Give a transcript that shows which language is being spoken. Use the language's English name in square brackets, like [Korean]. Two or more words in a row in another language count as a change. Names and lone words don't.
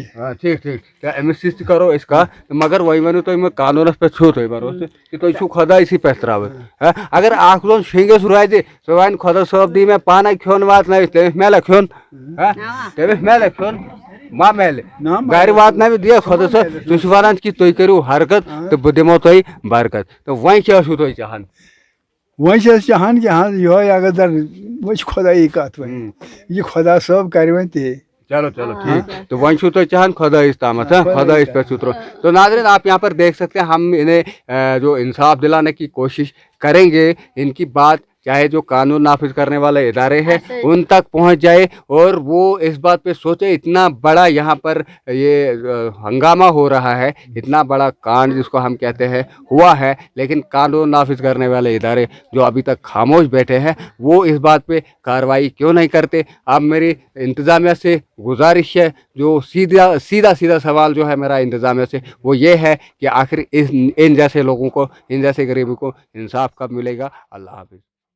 [Kashmiri] ٹھیٖک ٹھیٖک أمِس سۭتۍ تہِ کرو أسۍ کتھ مگر وۄنۍ ؤنِو تُہۍ مےٚ قانوٗنس پٮ۪ٹھ چھُو تۄہہِ بروسہٕ کہِ تُہۍ چھُو خۄدایسٕے پٮ۪ٹھ ترٛاوٕنۍ اگر اکھ زوٚن شیٚنٛگِس روزِ سُہ وَنہِ خۄدا صٲب دی مےٚ پانے کھیوٚن واتنٲوِتھ تٔمِس میلہ کھیوٚن تٔمِس میلہ کھیوٚن ما میلہِ گرِ واتنٲوِتھ دِیکھ خۄدا صٲب سُہ چھُ ونان کہِ تُہۍ کٔرِو حرکت تہٕ بہٕ دِمو تۄہہِ برکت تہٕ وۄنۍ کیٛاہ چھُو تُہۍ چاہان وۄنۍ چھِ أسۍ چاہان کہِ یِہوے اگر وۄنۍ چھِ خۄدایی کتھ وۄنۍ یہِ خۄدا صٲب کرِ وۄنۍ تے چلو چلو ٹھیک تو وۄنۍ چھُو تُہۍ چاہان خۄدایس تامتھ خۄدایس پٮ۪ٹھ چھُو ترٛوومُت [Urdu] تو ناظرین آپ یہاں پر دیکھ سکتے ہیں ہم انہیں جو انصاف دلانے کی کوشش کریں گے ان کی بات چاہے جو قانون نافذ کرنے والے ادارے ہیں ان تک پہنچ جائے اور وہ اس بات پہ سوچے اتنا بڑا یہاں پر یہ ہنگامہ ہو رہا ہے اتنا بڑا کانڈ جس کو ہم کہتے ہیں ہوا ہے لیکن قانون نافذ کرنے والے ادارے جو ابھی تک خاموش بیٹھے ہیں وہ اس بات پہ کارروائی کیوں نہیں کرتے اب میری انتظامیہ سے گزارش ہے جو سیدھا سوال جو ہے میرا انتظامیہ سے وہ یہ ہے کہ آخر ان جیسے لوگوں کو ان جیسے غریبوں کو انصاف کب ملے گا اللہ حافظ